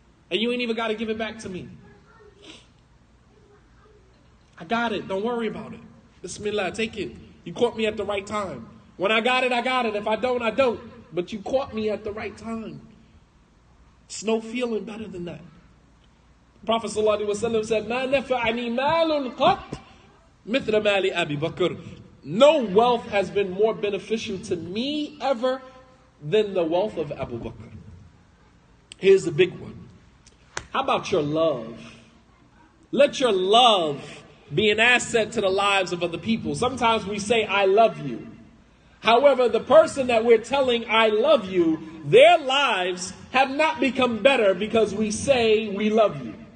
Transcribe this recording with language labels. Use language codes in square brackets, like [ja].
[en] And you ain't even got to give it back to me. I got it. Don't worry about it. Bismillah, take it. You caught me at the right time. When I got it, I got it. If I don't, I don't. But you caught me at the right time. It's no feeling better than that. The Prophet ﷺ said, [ar] مَا نَفَعَنِي مَالٌ قَطْ مِثْلَ مَالِ أَبِي بَكْرٍ. [en] No wealth has been more beneficial to me ever than the wealth of Abu Bakr. Here's the big one. How about your love? Let your love be an asset to the lives of other people. Sometimes we say, I love you. However, the person that we're telling, I love you, their lives have not become better because we say we love you.